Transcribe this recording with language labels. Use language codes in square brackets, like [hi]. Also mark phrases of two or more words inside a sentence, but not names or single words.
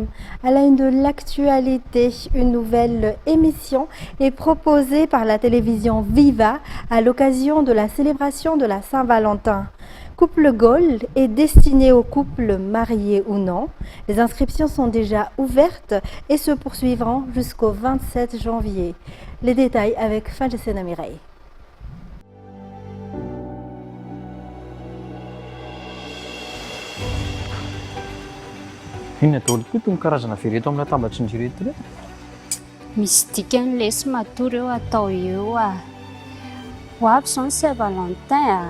[fr] À la une de l'actualité, une nouvelle émission est proposée par la télévision Viva à l'occasion de la célébration de la Saint-Valentin. Couple Gold est destiné aux couples mariés ou non. Les inscriptions sont déjà ouvertes et se poursuivront jusqu'au 27 janvier. Les détails avec Fadjessena Mireille. [mg] Inona daholo tokoa itony karazana vereto amin'ny latabatra ny ireto re? Misy dikany lesy matory eo atao eo a. Ho avy izao ny Saint-Valentin a.